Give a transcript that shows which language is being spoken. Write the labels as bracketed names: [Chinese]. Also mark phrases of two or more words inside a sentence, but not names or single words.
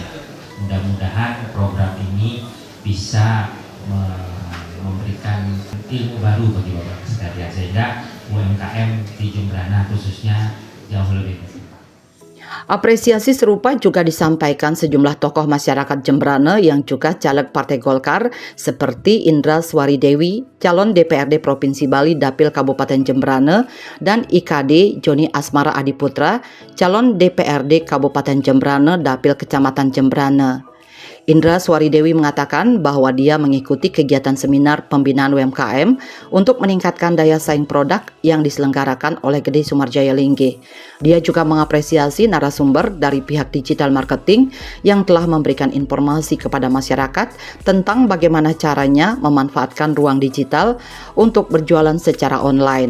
[Indonesian] Mudah-mudahan program ini bisa memberikan ilmu baru bagi Bapak sekalian, sehingga UMKM di Jembrane khususnya jauh lebih baik. Apresiasi serupa juga disampaikan sejumlah tokoh masyarakat Jembrane yang juga caleg Partai Golkar seperti Indra Swaridewi, calon DPRD Provinsi Bali Dapil Kabupaten Jembrane, dan IKD Joni Asmara Adiputra, calon DPRD Kabupaten Jembrane Dapil Kecamatan Jembrane. Indra Swaridewi mengatakan bahwa dia mengikuti kegiatan seminar pembinaan UMKM untuk meningkatkan daya saing produk yang diselenggarakan oleh Gede Sumarjaya Linggih. Dia juga mengapresiasi narasumber dari pihak [English] digital marketing [Indonesian] yang telah memberikan informasi kepada masyarakat tentang bagaimana caranya memanfaatkan ruang digital untuk berjualan secara online.